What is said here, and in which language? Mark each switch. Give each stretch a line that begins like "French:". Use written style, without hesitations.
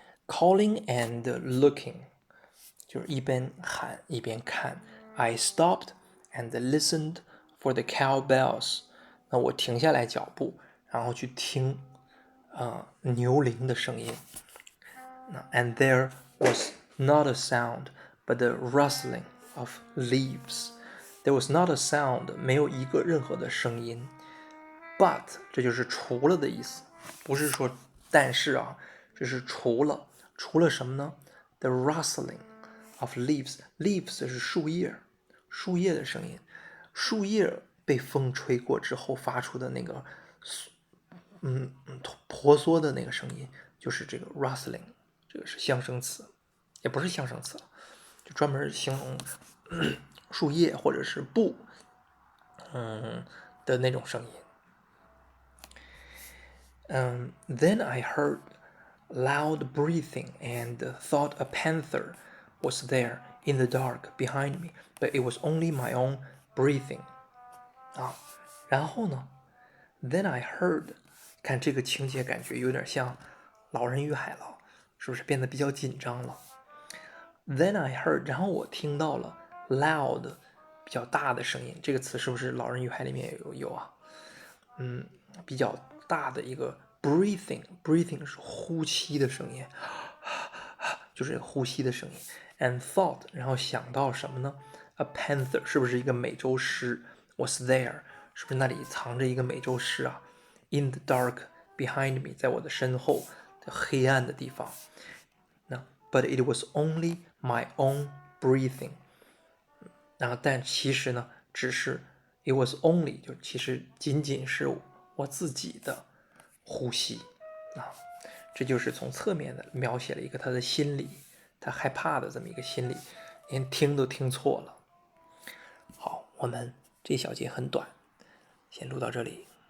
Chinese: ravines，
English: calling and looking，
Chinese: 就是一边喊一边看。
English: I stopped and listened for the cowbells，
Chinese: 那我停下来脚步，然后去听牛铃的声音。
English: And there was not a sound but the rustling of leaves. There was not a sound，
Chinese: 没有一个任何的声音。 But 这就是除了的意思，不是说但是啊，这是除了，除了什么呢？
English: The rustling of leaves，
Chinese: leaves 是树叶，树叶的声音，树叶被风吹过之后发出的那个婆娑的那个声音，就是这个 rustling， 这个是象声词，也不是象声词，就专门形容树叶或者是布的那种声音。
English: Then I heard loud breathing and thought a panther was there in the dark behind me, but it was only my own breathing.
Chinese: 啊，然后呢 ？
English: Then I heard，
Chinese: 看这个情节感觉有点像《老人与海盗》，是不是变得比较紧张了 ？Then I heard， 然后我听到了 loud， 比较大的声音。这个词是不是《老人与海》里面有啊？比较大的一个 breathing 是呼吸的声音，就是呼吸的声音。
English: And thought，
Chinese: 然后想到什么呢 ？A panther 是不是一个美洲狮 ？
English: Was there，
Chinese: 是不是那里藏着一个美洲狮啊 ？
English: In the dark behind me，
Chinese: 在我的身后的黑暗的地方。
English: 那 But it was only my own breathing。
Chinese: 然后但其实呢，只是
English: it was only
Chinese: 就其实仅仅是我自己的呼吸啊，这就是从侧面的描写了一个他的心理，他害怕的这么一个心理，连听都听错了。好，我们这小节很短，先录到这里。